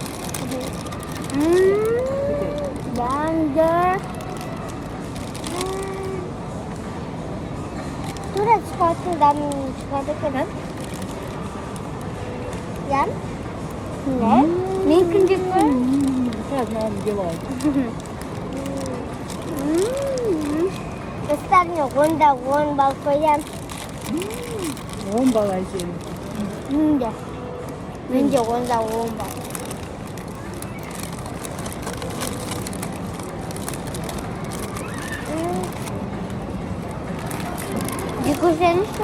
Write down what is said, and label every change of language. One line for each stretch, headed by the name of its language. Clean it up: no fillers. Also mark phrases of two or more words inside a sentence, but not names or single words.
Kazakh: Дәмді. Тура чоколадтың дәмін шығады екен. Ям? Не? Мен күндеп қой?
Russian: Сейчас, наверное, делаю.
Kazakh: Достар, мен 10-да 10 бал қоям. 10 бал Айсенің. Менде 10-да 10 бал. Жекушенішті?